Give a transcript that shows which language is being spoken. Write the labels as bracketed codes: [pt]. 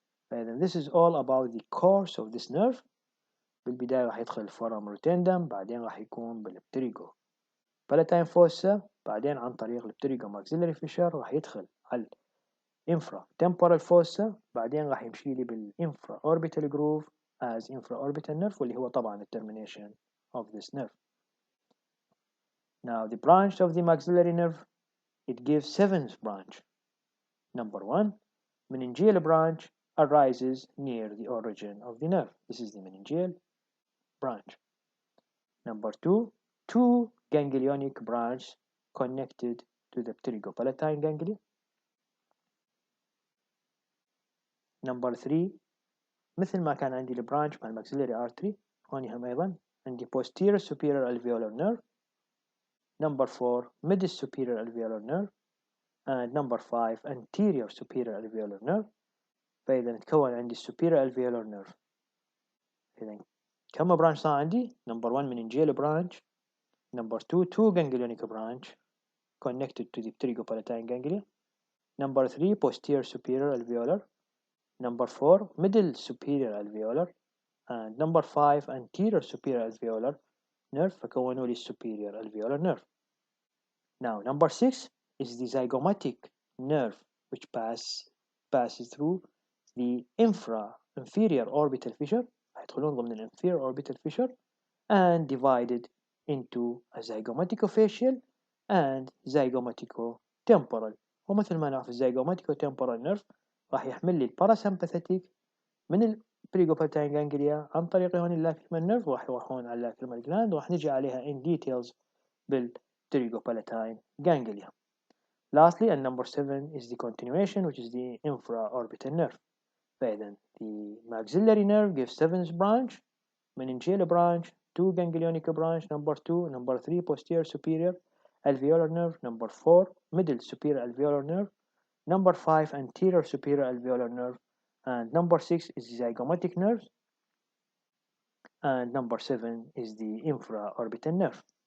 [en] And this is all about the course of this nerve. [ar] بالبداية راح يدخل الفورام روتندم، بعدين راح يكون بالبتريجو palatine fossa، بعدين عن طريق البتريجوماكسيلري فيشر راح يدخل على الانفرا temporal fossa، بعدين راح يمشي لي بالانفرا orbital groove [en] as infraorbital nerve [ar] واللي هو طبعا [en] termination of this nerve. Now the branch of the maxillary nerve, it gives seventh branch. Number 1, meningeal branch arises near the origin of the nerve. This is the meningeal branch. Number 2, two ganglionic branches connected to the pterygopalatine ganglia. [ar] Number 3 مثل ما كان عندي البرانش مع الماكسيلري artery، هوني هم أيضا عندي posterior superior alveolar nerve. [en] Number 4 middle superior alveolar nerve. and number 5 anterior superior alveolar nerve. [ar] فإذا تكون عندي superior alveolar nerve. إذا كم برانش صار عندي؟ [en] Number 1 meningeal branch. Number 2 two ganglionic branch connected to the pterygopalatine ganglia. Number 3 posterior superior alveolar. Number 4 middle superior alveolar. and number 5 anterior superior alveolar nerve [ar] فكونوا لي [en] superior alveolar nerve. Now number 6 is the zygomatic nerve which passes through the inferior orbital fissure، [ar] هيدخلون ضمن [en] inferior orbital fissure and divided into a zygomaticofacial and zygomaticotemporal. [ar] ومثل ما نعرف الزيجوماتيكو-temporal nerve راح يحمل لي الباراسمباثيك من البريجوباتين جانجليا عن طريق هون اللاكريمال نيرف، وراح يروحون على اللاكريمال جلاند وراح نجي عليها [en] in details [ar] بالبريجوبالاتين جانجليا. [en] Lastly, and number 7 is the continuation, which is the infraorbital nerve. فإذا the maxillary nerve gives 7th branch, meningeal branch, 2 ganglionic branch, number 2, number 3 posterior superior alveolar nerve, number 4 middle superior alveolar nerve, number 5 anterior superior alveolar nerve, and number 6 is the zygomatic nerve, and number 7 is the infraorbital nerve.